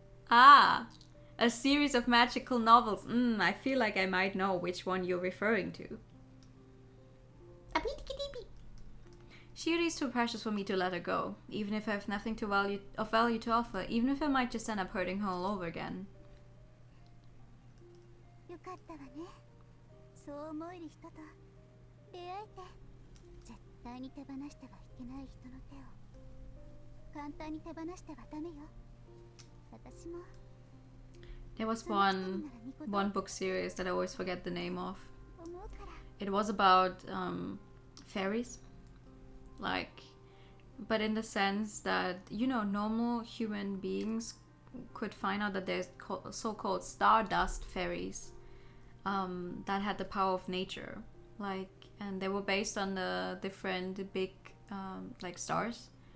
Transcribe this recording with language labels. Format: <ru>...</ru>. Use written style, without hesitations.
<en>Ah, a series of magical novels. I feel like I might know which one you're referring to. Shiri is too precious for me to let her go, even if I have nothing of value to offer, even if I might just end up hurting her all over again.</en> <ja>よかったわねそう思える人と出会えて絶対に手放してはいけない人の手を簡単に手放してはダメよ私も</ja> <en>There was one book series that I always forget the name of.</en> <ja>思うから</ja> <en>It was about fairies, like, but in the sense that, you know, normal human beings could find out that there's so-called stardust fairies that had the power of nature, like, and they were based on the different big like stars.</en>